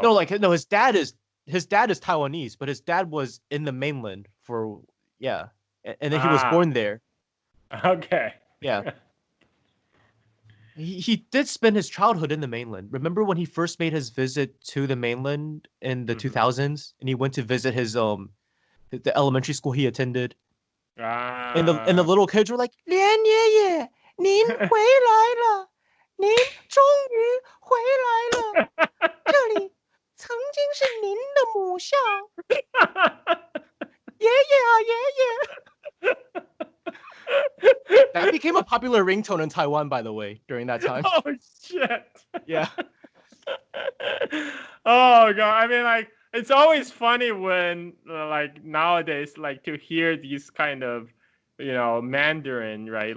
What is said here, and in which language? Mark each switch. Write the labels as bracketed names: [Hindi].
[English] No, his dad is Taiwanese, but his dad was in the mainland and then he was born there. Okay. Yeah. He did spend his childhood in the mainland. Remember when he first made his visit to the mainland in the 2000s, and he went to visit his the elementary school he attended. And the little kids were like, [Chinese] 连爷爷，您回来了，您终于回来了，这里曾经是您的母校，爷爷啊爷爷。 [English] That became a popular ringtone in Taiwan, by the way, during that time. Oh shit! Yeah. Oh god! I mean, like, it's always funny when like nowadays, like, to hear these kind of, you know, Mandarin, right?